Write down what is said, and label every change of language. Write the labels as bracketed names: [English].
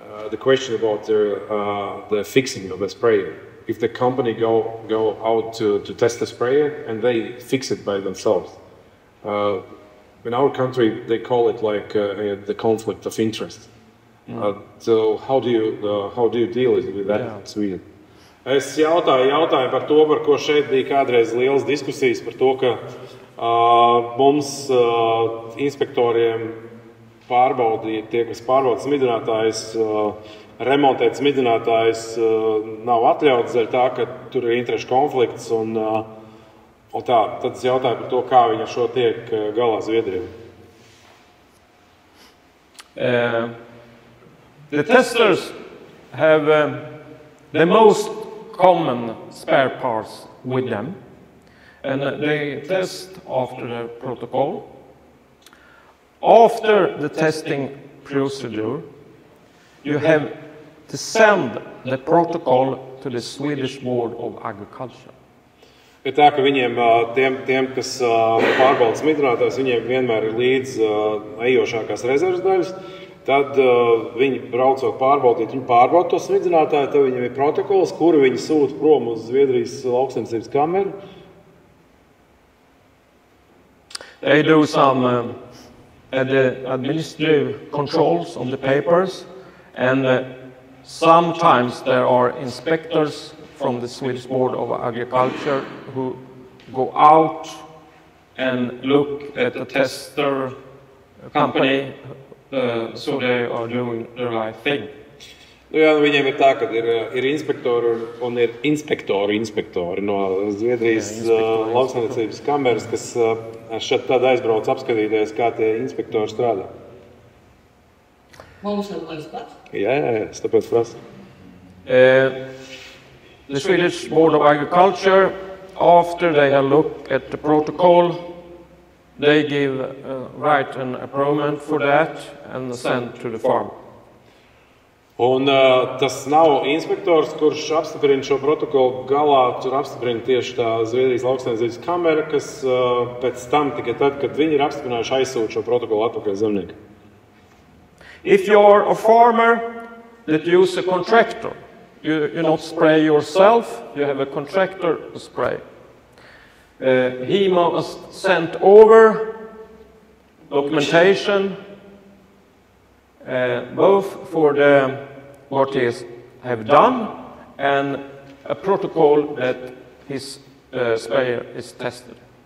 [English] The question about the fixing of the sprayer. If the company go out to test the sprayer and they fix it by themselves. In our country, they call it like the conflict of interest. So how do you deal with that in Sweden? [Latvian] Es jautāju par to, par ko šeit bija kādreiz lielas diskusijas, par to, ka mums inspektoriem pārbaudīt, tie, kas pārbauda smidzinātājus, remontēt smidzinātājus, nav atļauts dēļ tā, ka tur ir interešu konflikts un tā. Tad es jautāju par to, kā viņi ar šo tiek galā Zviedrijā. [English] The testers have the most common spare parts with them, and they test after the protocol. After the testing procedure, you have to send the protocol to the Swedish Board of Agriculture. [Latvian] Ir tā, ka viņiem, tiem kas pārbauda smidzinātājus, viņiem vienmēr ir līdz ejošākās rezerves daļas. Tad viņi braucot pārbaudīt, viņi pārbauda to smidzinātāju, tad viņiem ir protokols, kuru viņi sūta prom uz Zviedrijas lauksaimniecības kameru. [English] They do some administrative controls on the papers, and sometimes there are inspectors from the Swedish Board of Agriculture who go out and look at the tester company, so they are doing the right thing. [Latvian] Jā, viņiem ir tā, ka ir inspektori un ir inspektori no Zviedrijas lauksaimniecības kameras, kas šeit tad aizbrauc apskatīties, kā tie inspektori strādā. Mums jau tas pats? Jā, es tāpēc prasu. [English] The Swedish Board of Agriculture, after they have looked at the protocol, they give write an approval for that and send to the farm. [Latvian] Un tas nav inspektors, kurš apstiprina šo protokolu galā, tur apstiprina tieši tā Zviedrijas lauksaimniecības kamera, kas pēc tam tikai tad, kad viņi ir apstiprinājuši aizsūt šo protokolu atpakaļ zemniekam. [English] If you are a farmer that use a contractor, you not spray yourself, you have a contractor to spray. He must send over documentation, both for what he have done and a protocol that his sprayer is tested.